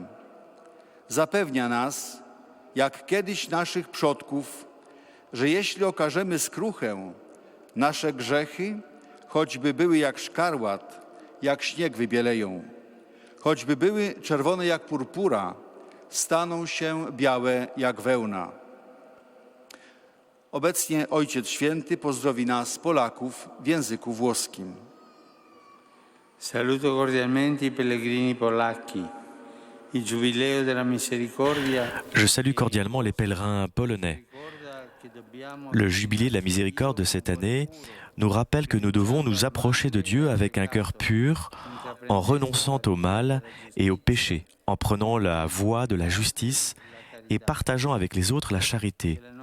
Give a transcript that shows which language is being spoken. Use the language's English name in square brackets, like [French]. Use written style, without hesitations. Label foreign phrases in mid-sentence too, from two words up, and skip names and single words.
[Polish] Zapewnia nas, jak kiedyś naszych przodków, że jeśli okażemy skruchę, nasze grzechy, choćby były jak szkarłat, jak śnieg wybieleją, choćby były czerwone jak purpura, staną się białe jak wełna. Obecnie Ojciec Święty pozdrowi nas, Polaków, w języku włoskim. [Italian] Saluto cordialmente i pellegrini polacchi. Il Giubileo della Misericordia. [French] Je salue cordialement les pèlerins polonais. Le jubilé de la miséricorde de cette année nous rappelle que nous devons nous approcher de Dieu avec un cœur pur, en renonçant au mal et au péché, en prenant la voie de la justice et partageant avec les autres la charité.